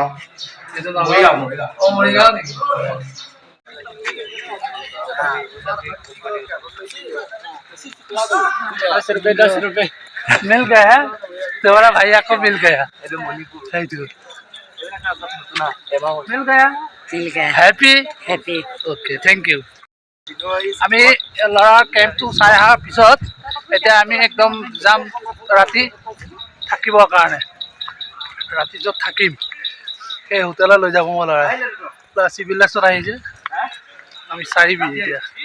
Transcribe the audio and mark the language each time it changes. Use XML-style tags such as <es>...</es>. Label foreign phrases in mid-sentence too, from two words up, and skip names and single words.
<as>এইটো মৰিগাঁও মৰিগাঁও নেকি</as> <hi>₹10 मिल गया है तुम्हारा भैया को मिल गया मिल गया</hi> <en>happy okay thank you</en> <as>আমি ল'ৰাৰ কেম্পটো চাই অহাৰ পিছত এতিয়া আমি একদম যাম ৰাতি থাকিবৰ কাৰণে ৰাতি য'ত থাকিম সেই হোটেলত লৈ যাব মই ল'ৰাই চিভিল লাইছত আহিছে আমি চাৰিবি এতিয়া</as>